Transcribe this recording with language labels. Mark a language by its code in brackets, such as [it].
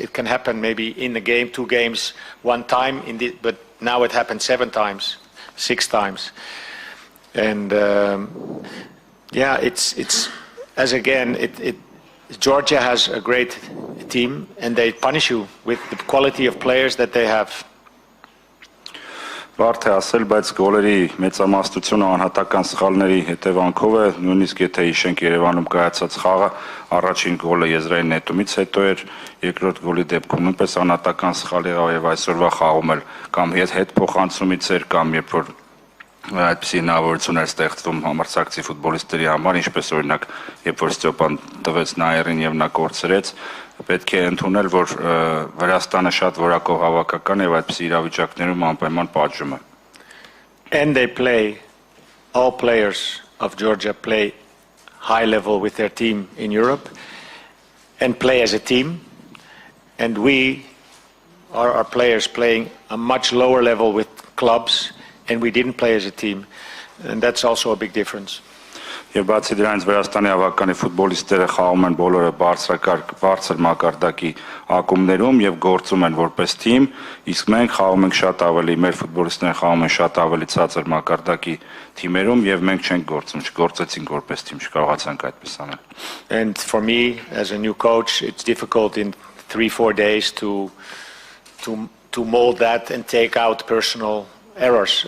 [en] It can happen maybe in a game, 2 games, 1 time, but now it happened 7 times, 6 times. And yeah, it's as again, Georgia has a great team, and they punish you with the quality of players that they have. [hy] Բարդ է ասել, բայց գոլերի մեծամասնությունը անհատական սխալների հետևանքով է, նույնիսկ եթե հիշենք Երևանում կայացած խաղը, առաջին գոլը եզրային նետումից հետո էր, երկրորդ գոլի դեպքում նույնպես անհատական սխալ եղավ եւ այսօրվա խաղում էլ կամ հետ փոխանցումից էր կամ երբ որ այդպիսի հնարավորություն էր ստեղծվում համարձակցի ֆուտբոլիստների համար, ինչպես օրինակ երբ որ Ստյոպան տվեց Նաիրին եւ նա կորցրեց, պետք է ընդունել, որ Վրաստանը շատ որակով հավաքական եւ այդպիսի իրավիճակներում անպայման պատժում է. [en] And they play, all players of Georgia play high level with their team in Europe and play as a team, and we are our players playing a much lower level with clubs, and we didn't play as a team, and that's also a big difference. [hy] Եվ բացի դրանից Վրաստանի հավաքանի ֆուտբոլիստները խաղում են բոլորը բարձր մակարդակի ակումբներում եւ գործում են որպես թիմ, իսկ մենք խաղում ենք շատ ավելի, մեր ֆուտբոլիստները խաղում են շատ ավելի ցածր մակարդակի թիմերում եւ մենք չենք գործում, չգործեցինք որպես թիմ, չկարողացանք այդպես անել. [en] And for me, as a new coach, it's difficult in 3-4 days to mold that and take out personal errors.